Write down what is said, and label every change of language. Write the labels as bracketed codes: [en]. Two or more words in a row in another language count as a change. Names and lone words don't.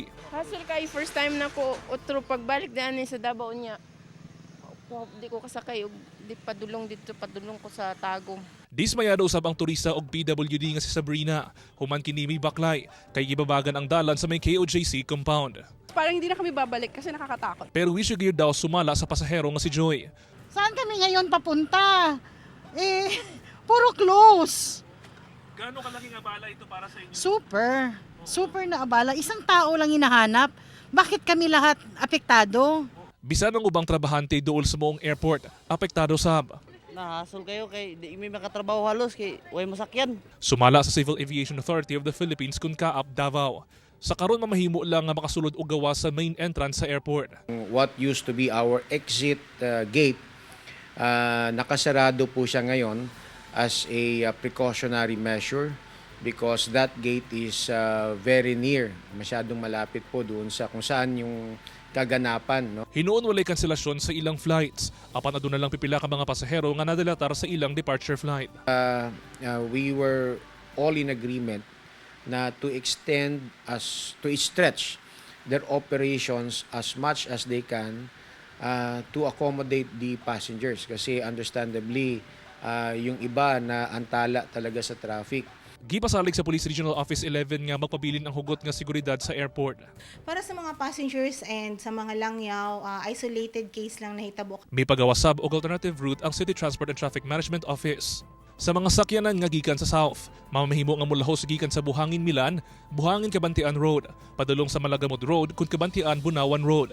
[ceb] Hassle kay first time na ko otro pagbalik daan sa Davao niya. Di ko kasakay og di padulong dito padulong ko sa Tagum. Dismayado usab ang turista og PWD nga si Sabrina. Human kini baklay kay gibabagan ang dalan sa may KOJC compound. [tl] Parang hindi na kami babalik kasi nakakatakot. [ceb] Pero wish gear daw sumala sa pasahero nga si Joy. [tl] Saan kami ngayon papunta? Puro close. Gaano kalaking abala ito para sa inyo? Super na abala. Isang tao lang hinahanap. Bakit kami lahat apektado? [ceb] Bisan ang ubang trabahante duol sa moong airport, apektado sab. Nahasol kayo kay di may makatrabaho halos kay way masakyan. Sumala sa Civil Aviation Authority of the Philippines kun kaap Davao. Sa karon mamahimo lang nga makasulod og gawas sa main entrance sa airport. [en] What used to be our exit gate, [tl] nakasarado po siya ngayon [en] as a precautionary measure because that gate is very near, [tl] masyadong malapit po doon sa kung saan yung kaganapan. No? [ceb] Hinuon walay kanselasyon sa ilang flights. Apan aduna lang pipila ka mga pasahero nga nadalatar sa ilang departure flight. [en] We were all in agreement na to stretch their operations as much as they can to accommodate the passengers kasi understandably [tl] yung iba na antala talaga sa traffic. [ceb] Gipasalig sa Police Regional Office 11 nga magpabilin ang hugot nga seguridad sa airport. Para sa mga [en] passengers and [ceb] sa mga langyaw, isolated case lang nahitabo. May pagawasab og [en] alternative route [ceb] ang City Transport and Traffic Management Office. Sa mga sakyanan nga gikan sa south, mamahimo nga mulahos gikan sa Buhangin Milan, Buhangin Kabantian Road, padulong sa Malagamod Road kun Kabantian Bunawan Road.